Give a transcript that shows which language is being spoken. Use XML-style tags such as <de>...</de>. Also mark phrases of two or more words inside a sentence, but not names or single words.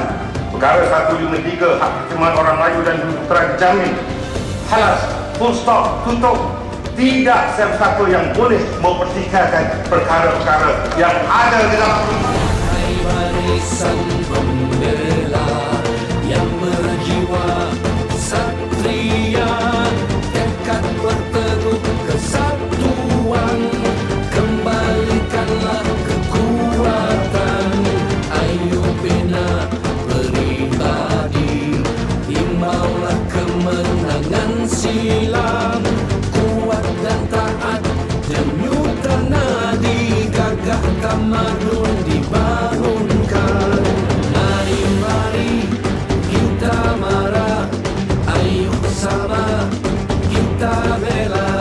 <ms>Perkara 153, hak ketertiban orang Melayu dan Bumi dijamin. Halas,</ms> <en>full stop,</en> <ms>tutup. Tidak siapa-siapa yang boleh mempertikaikan perkara-perkara yang ada dalam Hai barisan pembela yang berjiwa satria, tekad berteguh kesatuan, kembalikanlah kekuatan. Ayo bina pribadi, imbaulah kemenangan silam. Kuat dan taat denyuta nadi, gagah tamadun dibangunkan. Mari kita marah, ayo bersama kita bela.</ms>